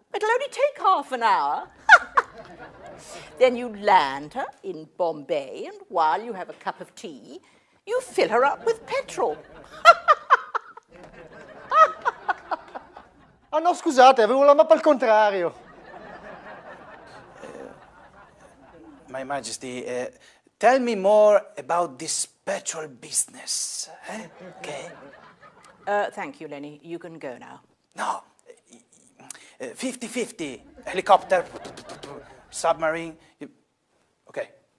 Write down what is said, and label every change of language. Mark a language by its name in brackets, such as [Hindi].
[English] It'll only take half an hour. Then you land her in Bombay, and while you have a cup of tea, you fill her up with petrol. [Italian] Ah no, scusate, avevo la mappa al contrario. [English] My Majesty, tell me more about this petrol business. Okay? Thank you, Lenny. You can go now. No, 50-50. Helicopter, submarine. Okay.